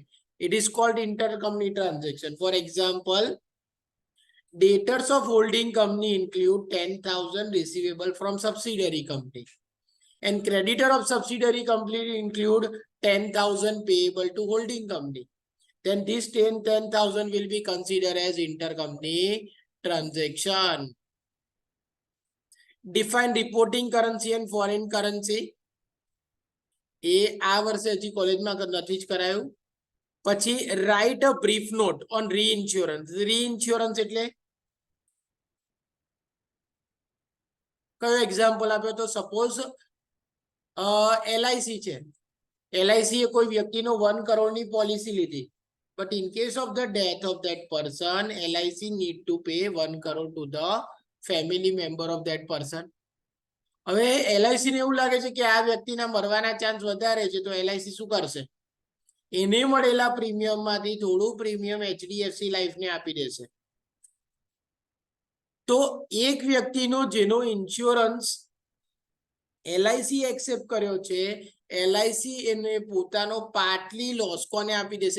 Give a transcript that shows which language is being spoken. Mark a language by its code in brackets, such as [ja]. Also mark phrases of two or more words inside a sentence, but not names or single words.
[en] It is called intercompany transaction. For example, debtors of holding company include 10,000 receivable from subsidiary company, and creditor of subsidiary company include 10,000 payable to holding company. Then this 10,000 will be considered as intercompany transaction. Define reporting currency and foreign currency. [gu] એ આ વર્ષે હજી કોલેજમાં નથી જ કરાયું. [en] પછી write a brief note on reinsurance. [gu] Reinsurance એટલે કયો એક્ઝામ્પલ આપ્યો? તો સપોઝ LIC છે. LIC એ કોઈ વ્યક્તિનો 1 કરોડની પોલિસી લીધી, [en] but in case of the death of that person, LIC need to pay 1 crore to the family member of that person. [gu] હવે LIC ને એવું લાગે છે કે આ વ્યક્તિના મરવાના ચાન્સ વધારે છે, તો LIC શું કરશે? એને મળેલા પ્રીમિયમ માંથી થોડું પ્રીમિયમ HDFC લાઈફ ને આપી દેશે. તો એક વ્યક્તિનો જેનો ઇન્સ્યોરન્સ LIC એક્સેપ્ટ કર્યો છે, LIC એને પોતાનો [en] partly loss [gu] કોને આપી દેશે?